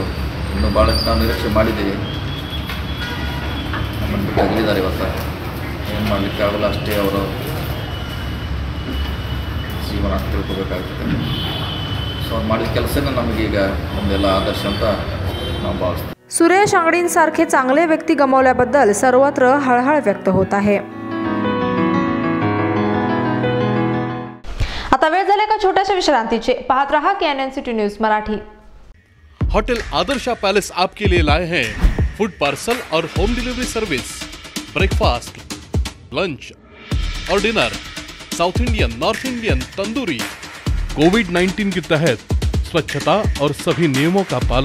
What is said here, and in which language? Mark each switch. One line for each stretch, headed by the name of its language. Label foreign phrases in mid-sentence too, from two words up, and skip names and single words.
Kannada: ಇನ್ನೂ ಭಾಳಷ್ಟು ನಾವು ನಿರೀಕ್ಷೆ ಮಾಡಿದ್ದೀವಿ. ನಮ್ಮನ್ನು ಬಿಟ್ಟು ಅಗಲಿದ್ದಾರೆ. ಇವತ್ತು ಏನು ಮಾಡಲಿಕ್ಕೆ ಆಗಲ್ಲ, ಅಷ್ಟೇ ಅವರು ಜೀವನ ತಿಳ್ಕೊಬೇಕಾಗ್ತದೆ. ಸೊ ಅವ್ರು ಮಾಡಿದ ಕೆಲಸನೇ ನಮಗೀಗ ಒಂದೆಲ್ಲ ಆದರ್ಶ ಅಂತ ನಾವು ಭಾವಿಸ್ತೀವಿ.
Marathi: सुरेश अंगडींसारखे चांगले व्यक्ती गमावल्याबद्दल सर्वत्र हळहळ व्यक्त होत आहे. आता वेळ झाली का छोट्याशा विश्रांतीचे. पाहत रहा केएनएन सिटी न्यूज मराठी.
Hindi: होटल आदर्शा पैलेस आपके लिए लाए हैं
English: food parcel
Hindi: और
English: home delivery service, breakfast, lunch
Hindi: और
English: dinner, South Indian, North Indian,
Hindi: तंदूरी. कोविड-19 के तहत स्वच्छता और सभी नियमों का पालन.